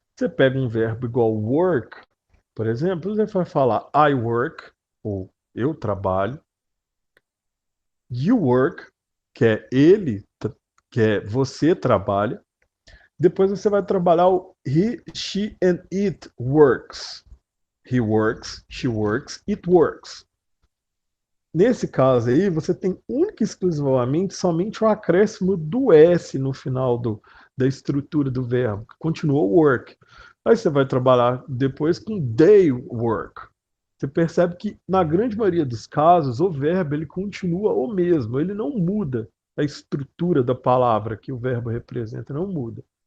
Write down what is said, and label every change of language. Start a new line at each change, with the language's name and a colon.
Portuguese: Você pega um verbo igual work, por exemplo, você vai falar
English: I work,
Portuguese: ou eu trabalho,
English: you work,
Portuguese: que é ele, que é você trabalha. Depois você vai trabalhar o
English: he, she and it works. He works, she works, it works.
Portuguese: Nesse caso aí, você tem única e exclusivamente somente o acréscimo do S no final da estrutura do verbo. Continuou work. Aí você vai trabalhar depois com
English: they work.
Portuguese: Você percebe que, na grande maioria dos casos, o verbo ele continua o mesmo, ele não muda a estrutura da palavra que o verbo representa, não muda.